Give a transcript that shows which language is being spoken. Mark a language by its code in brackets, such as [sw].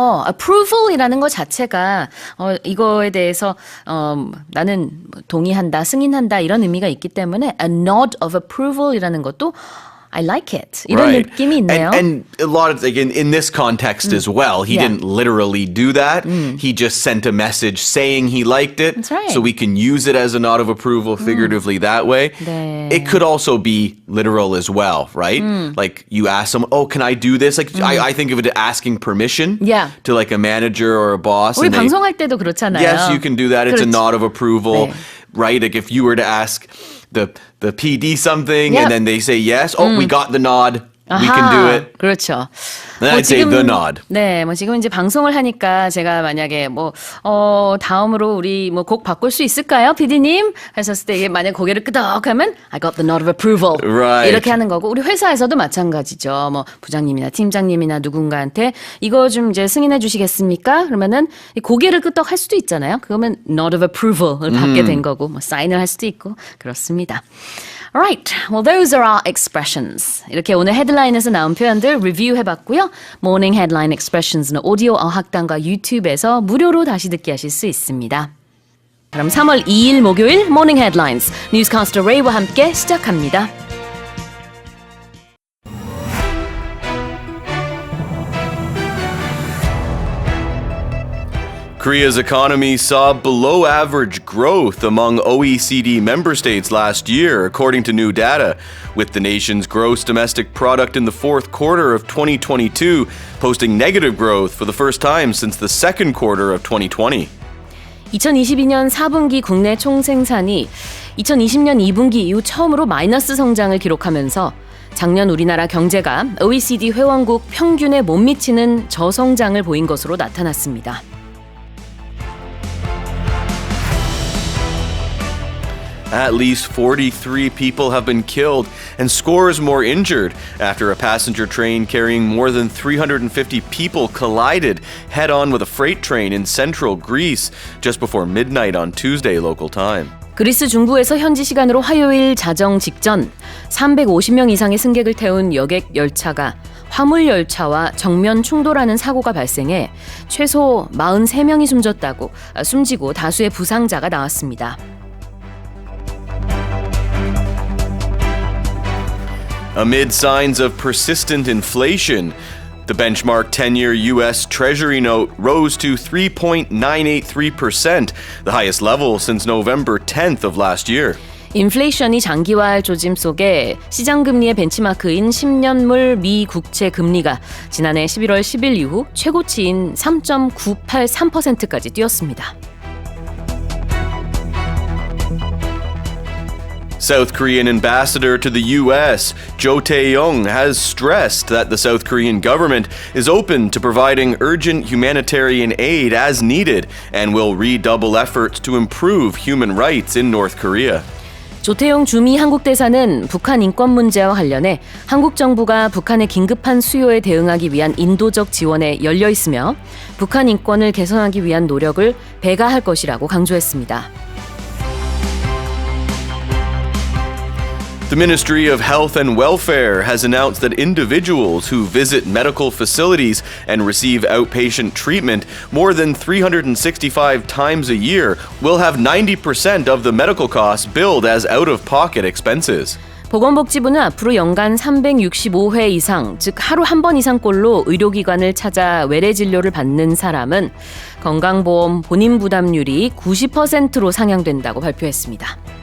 [ko] approval이라는 것 자체가 이거에 대해서 나는 동의한다, 승인한다 이런 의미가 있기 때문에 [en] a nod of approval [ko] 이라는 것도 [en] I like it. [ko] 이런 [en] Right. [ko] 느낌이 있네요. [en] And a lot of, like in this context as well, he Yeah. didn't literally do that. He just sent a message saying he liked it. That's right. So we can use it as a nod of approval figuratively that way. [ko] 네. [en] It could also be literal as well, right? Like you ask someone, oh, can I do this? Like I think of it as asking permission Yeah. to like a manager or a boss. [ko] 우리 [en] and they- [ko] 방송할 때도 그렇잖아요. [en] Yes, you can do that. It's a [ko] 그렇지. [en] nod of approval, [ko] 네. [en] right? Like if you were to ask the PD something Yep. and then they say yes, oh, we got the nod. We can do it. [ko] 그렇죠. [en] Then I'd say the nod. [ko] 네, 뭐 지금 이제 방송을 하니까 제가 만약에 다음으로 우리 뭐 곡 바꿀 수 있을까요, PD님? 하셨을 때 이게 만약 고개를 끄덕하면 [en] I got the nod of approval. Right. [ko] 이렇게 하는 거고 우리 회사에서도 마찬가지죠. 뭐 부장님이나 팀장님이나 누군가한테 이거 좀 이제 승인해 주시겠습니까? 그러면은 이 고개를 끄덕할 수도 있잖아요. 그러면 nod of approval을 받게 된 거고 뭐 사인을 할 수도 있고 그렇습니다. [en] Alright, well those are our expressions. [ko] 이렇게 오늘 헤드라인에서 나온 표현들 리뷰해봤고요. 모닝 헤드라인 expressions는 오디오 어학당과 유튜브에서 무료로 다시 듣기 하실 수 있습니다. 그럼 3월 2일 목요일 모닝 헤드라인스 뉴스캐스터 레이와 함께 시작합니다. [en] Korea's economy saw below average growth among OECD member states last year, according to new data, with the nation's gross domestic product in the fourth quarter of 2022 posting negative growth for the first time since the second quarter of 2020. [ko] 2022년 4분기 국내 총생산이 2020년 2분기 이후 처음으로 마이너스 성장을 기록하면서 작년 우리나라 경제가 OECD 회원국 평균에 못 미치는 저성장을 보인 것으로 나타났습니다. [en] At least 43 people have been killed and scores more injured after a passenger train carrying more than 350 people collided head-on with a freight train in central Greece just before midnight on Tuesday local time. [ko] 그리스 중부에서 현지 시간으로 화요일 자정 직전 350명 이상의 승객을 태운 여객 열차가 화물 열차와 정면 충돌하는 사고가 발생해 최소 43명이 숨지고 다수의 부상자가 나왔습니다. [en] Amid signs of persistent inflation, the benchmark 10-year U.S. Treasury note rose to 3.983%, the highest level since November 10th of last year. [ko] 인플레이션이 장기화할 조짐 속에 시장 금리의 벤치마크인 10년물 미 국채 금리가 지난해 11월 10일 이후 최고치인 3.983%까지 뛰었습니다. [en] South Korean ambassador to the U.S., Jo Tae-yong, has stressed that the South Korean government is open to providing urgent humanitarian aid as needed and will redouble efforts to improve human rights in North Korea. [ko] 조태용 주미 한국 대사는 북한 인권 문제와 관련해 한국 정부가 북한의 긴급한 수요에 대응하기 위한 인도적 지원에 열려 있으며 북한 인권을 개선하기 위한 노력을 배가할 것이라고 강조했습니다. [en] The Ministry of Health and Welfare has announced that individuals who visit medical facilities and receive outpatient treatment more than 365 times a year will have 90% of the medical costs billed as out-of-pocket expenses. [ko] 보건복지부는 앞으로 연간 365회 이상, 즉 하루 한 번 이상꼴로 의료기관을 찾아 외래 진료를 받는 사람은 건강보험 본인 부담률이 90%로 상향된다고 발표했습니다.